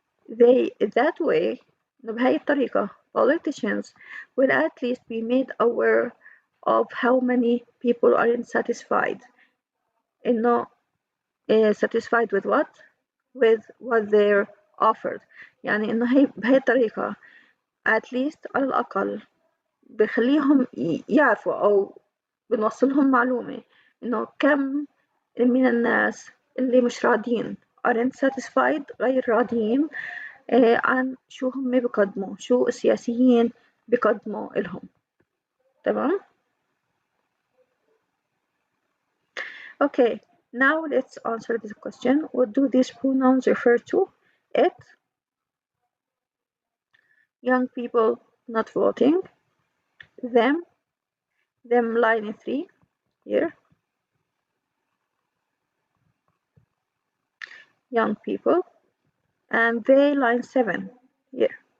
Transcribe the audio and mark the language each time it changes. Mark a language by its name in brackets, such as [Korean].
[English] That way [Arabic] بهاي الطريقة [English] politicians will at least be made aware of how many people are unsatisfied. [Arabic] إنه [English] satisfied with what? With what they're offered. [Arabic] يعني إنه هي بهاي الطريقة [English] at least [Arabic] على الأقل بخليهم يعرفوا أو بنوصلهم معلومة إنه كم من الناس اللي مش راضيين [English] aren't satisfied [Arabic] غير راضيين عن شو هم بيقدموا شو السياسيين بيقدموا لهم. تمام؟ [English] Okay, now let's answer this question. What do these pronouns refer to? It, young people not voting, them line in 3 here, young people, and they line 7 here.